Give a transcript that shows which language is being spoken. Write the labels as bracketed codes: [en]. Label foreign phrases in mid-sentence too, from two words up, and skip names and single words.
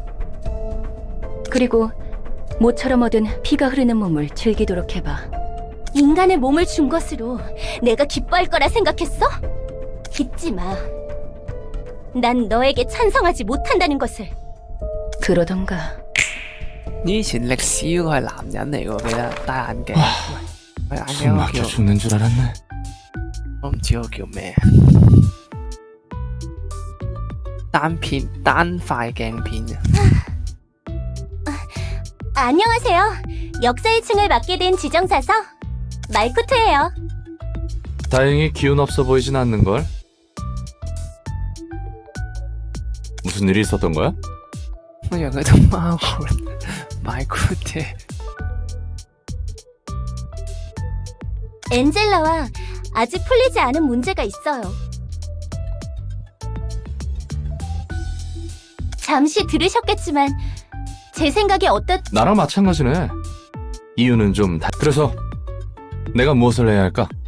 [ko] 그리고 모처럼 얻은 피가 흐르는 몸을 즐기도록 해봐. 인간의 몸을 준 것으로 내가 기뻐할 거라 생각했어? 잊지 마. 난 너에게 찬성하지 못한다는 것을. 그러던가. [yue] 以前歷史嗰個係男人嚟喎，記得戴眼鏡。喂，眼 [ko] 숨 [yue] 鏡嗰個 [ko] 막혀 [yue] 叫 [ko] 죽는 줄 알았네. [yue] 我唔知嗰個叫咩。單塊鏡片嘅。 [ko] 안녕하세요. 역사의 층을 맡게 된 지정사서 말쿠트예요. 다행히 기운 없어 보이진 않는 걸. 무슨 일이 있었던 거야? [yue] 我以為佢同貓活買 good 嘅。 [ko] 엔젤라와 아직 풀리지 않은 문제가 있어요. 잠시 들으셨겠지만 제 생각에 나랑 마찬가지네. 이유는 좀 그래서 내가 무엇을 해야 할까?